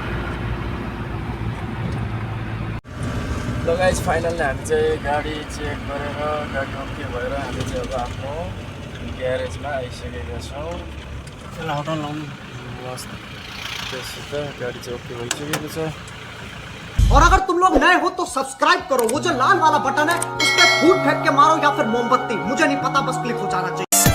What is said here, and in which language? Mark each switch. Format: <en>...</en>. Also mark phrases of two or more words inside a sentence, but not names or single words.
<ne>ल</ne> <en>guys finally</en> <ne>हामी चाहिँ गाडी चेक गरेर गाडी ओके भएर हामी चाहिँ अब आफ्नो ग्यारेजमा आइसकेका छौँ। त्यससित गाडी चाहिँ ओके भइसकेको छ।</ne> <hi>और अगर तुम लोग नए हो तो सब्सक्राइब करो, वो जो लाल वाला बटन है उस पर फूट फेंक के मारो या फिर मोमबत्ती, मुझे नहीं पता, बस क्लिक हो जाना चाहिए।</hi>